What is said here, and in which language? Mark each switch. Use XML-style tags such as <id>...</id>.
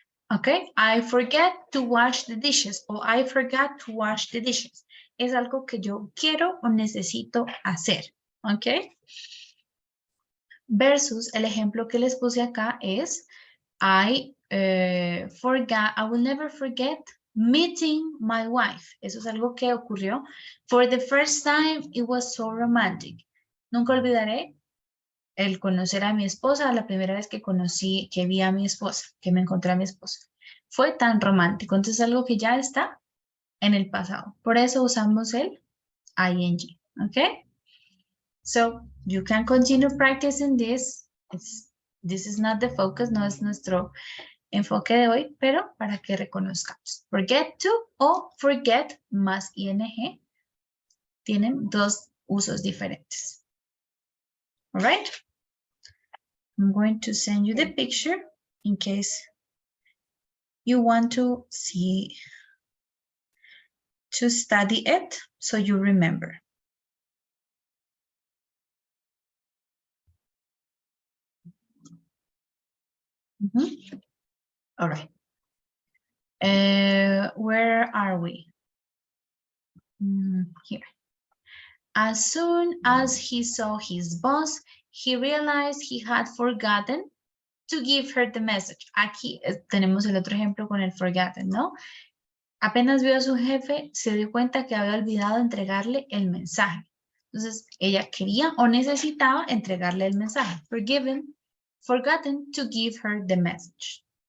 <en>Okay, I forget to wash the dishes o I forgot to wash the dishes.</en> <es>Es algo que yo quiero o necesito hacer.</es> <en>Ok.</en> <es>Versus el ejemplo que les puse acá es</es> <en>I forgot, I will never forget meeting my wife.</en> <es>Eso es algo que ocurrió.</es> <en>For the first time, it was so romantic.</en> <es>Nunca olvidaré el conocer a mi esposa, la primera vez que vi a mi esposa, que me encontré a mi esposa. Fue tan romántico, entonces algo que ya está en el pasado. Por eso usamos el ing, ¿ok?</es> <en>So, you can continue practicing this. This is not the focus,</en> <es>no es nuestro enfoque de hoy, pero para que reconozcamos. Forget to o forget más ing tienen dos usos diferentes.</es> <en>All right? I'm going to send you the picture in case you want to see, to study it so you remember. All right. Where are we? Here. As soon as he saw his boss, he realized he had forgotten to give her the message.</en> <es>Aquí tenemos el otro ejemplo con el forgotten, ¿no? Apenas vio a su jefe, se dio cuenta que había olvidado entregarle el mensaje. Entonces, ella quería o necesitaba entregarle el mensaje.</es> <en>Forgotten to give her the message.</en>